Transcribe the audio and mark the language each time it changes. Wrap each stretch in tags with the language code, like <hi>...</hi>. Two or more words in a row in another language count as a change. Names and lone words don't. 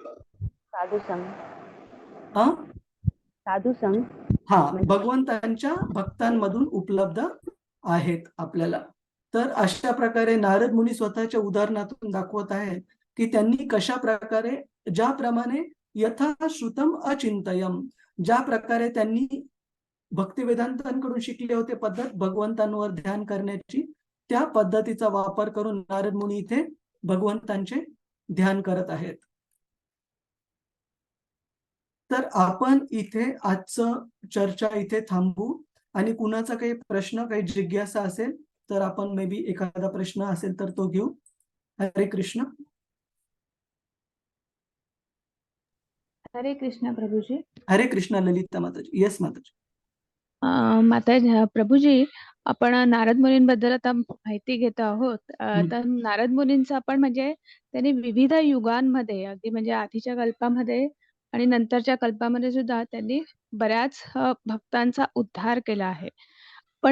<mr>साधू संघ. हा, साधू संघ. हा, भगवंतांच्या भक्तांमधून उपलब्ध आहेत आपल्याला. तर अशा प्रकारे नारद मुनी स्वतःच्या उदाहरणातून दाखवत आहेत की त्यांनी कशा प्रकारे, ज्याप्रमाणे यथा श्रुतम अचिंतयम, ज्या प्रकारे त्यांनी भक्ती वेदांतांकडून शिकले होते पद्धत भगवंतांवर ध्यान करण्याची, त्या पद्धतीचा वापर करून नारद मुनी इथे भगवंतांचे ध्यान करत आहेत. तर आपण इथे आजचं चर्चा इथे थांबू आणि कुणाचा काही प्रश्न, काही जिज्ञासा असेल तर आपण</mr> <en>may be</en> <mr>एखादा प्रश्न असेल तर तो घेऊ. हरे कृष्ण. हरे कृष्ण प्रभूजी. हरे कृष्ण ललिता माताजी. येस माताजी. माता प्रभूजी, आपण नारद मुनींबद्दल आता माहिती घेत आहोत. तर नारद मुनींचं आपण म्हणजे त्यांनी विविध युगांमध्ये, अगदी म्हणजे आधीच्या कल्पामध्ये आणि नंतरच्या कल्पामध्ये सुद्धा त्यांनी बऱ्याच भक्तांचा उद्धार केला आहे.</mr>